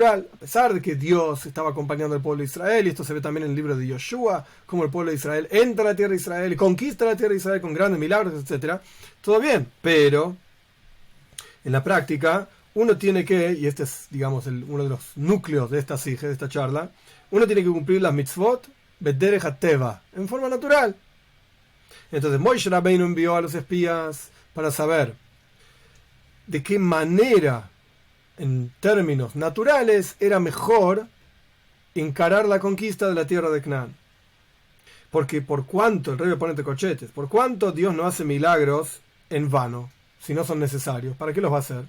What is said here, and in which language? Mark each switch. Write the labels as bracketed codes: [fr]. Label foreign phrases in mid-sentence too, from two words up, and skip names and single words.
[es] A pesar de que Dios estaba acompañando al pueblo de Israel, y esto se ve también en el libro de Yoshua, como el pueblo de Israel entra a la tierra de Israel y conquista la tierra de Israel con grandes milagros, etc. Todo bien, pero en la práctica uno tiene que, y este es, digamos, uno de los núcleos de esta sige, de esta charla, uno tiene que cumplir las [he] מצוות בדרך הטבע, [es] en forma natural. Entonces Moisés Rabbeinu envió a los espías para saber de qué manera, en términos naturales, era mejor encarar la conquista de la tierra de Canaán. Porque por cuánto, el rey pone entre corchetes, por cuánto Dios no hace milagros en vano, si no son necesarios, ¿para qué los va a hacer?